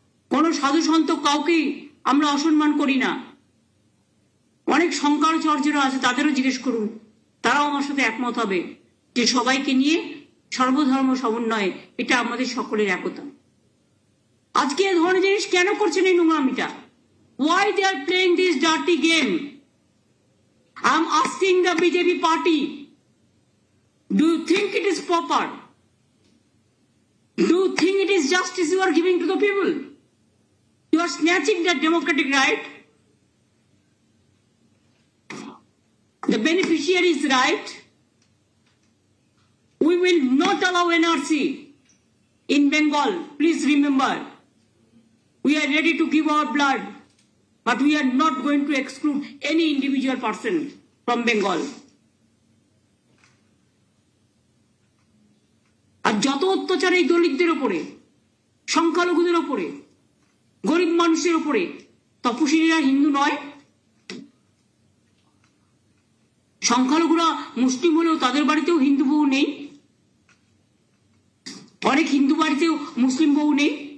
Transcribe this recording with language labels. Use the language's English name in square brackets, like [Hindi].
[Bangla] কোন সাধু সন্ত কাউকেই আমরা অসম্মান করি না। অনেক শঙ্করাচার্যরা আছে, তাদেরও জিজ্ঞেস করুন, তারাও আমার সাথে একমত হবে যে সবাইকে নিয়ে সর্বধর্ম সমন্বয়ে এটা আমাদের সকলের একতা। আজকে এ ধরনের জিনিস কেন করছেন এই নোংরামিটা? [English] Why they are playing this dirty game? I am asking the BJP party, do you think it is proper? Do you think it is justice you are giving to the people? You are snatching their democratic right, the beneficiaries' right. We will not allow NRC in Bengal. Please remember, we are ready to give our blood, but we are not going to exclude any individual person from Bengal. [Bangla] আর যত অত্যাচার এই দলিতদের ওপরে, সংখ্যালঘুদের ওপরে, গরিব মানুষের ওপরে, তপশিলীরা হিন্দু নয়? সংখ্যালঘুরা মুসলিম হলেও তাদের বাড়িতেও হিন্দু বউ নেই, অনেক হিন্দু বাড়িতেও মুসলিম বউ নেই।